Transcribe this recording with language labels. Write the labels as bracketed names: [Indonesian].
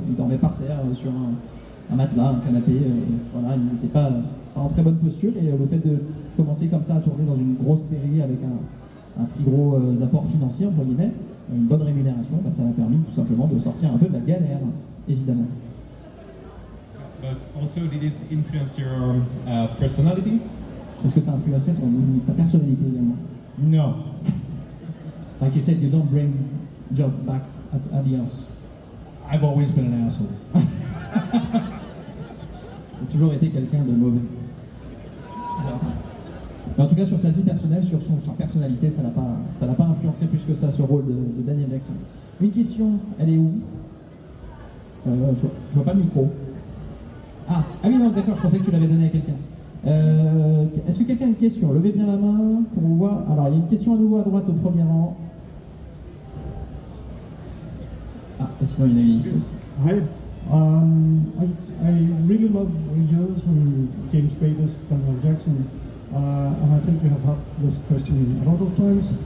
[French] Il dormait par terre sur un matelas, un canapé. Voilà, il n'était pas en très bonne posture. Et le fait de commencer comme ça à tourner dans une grosse série avec un si gros apport financier, entre guillemets, une bonne rémunération, ça m'a permis tout simplement de sortir un peu de la galère, évidemment. [English] But also, did it influence your personality? [French] Est-ce que ça a influencé ta personnalité également? [English] No. Like you said, you don't bring job back at the house. I've always been an asshole. [French] J'ai toujours été quelqu'un de mauvais. En tout cas, sur sa vie personnelle, sur sa personnalité, ça l'a pas influencé plus que ça, ce rôle de Daniel Jackson. Une question, elle est où? Je vois pas le micro. Ah oui, non, d'accord, je pensais que tu l'avais donné à quelqu'un. Est-ce que quelqu'un a une question? Levez bien la main pour on voit. Alors, il y a une question à nouveau à droite au premier rang. Ah, et sinon, il y en a une ici aussi. [English] Hi. I really love yours and James Spader's Daniel Jackson, and I think we have had this question a lot of times.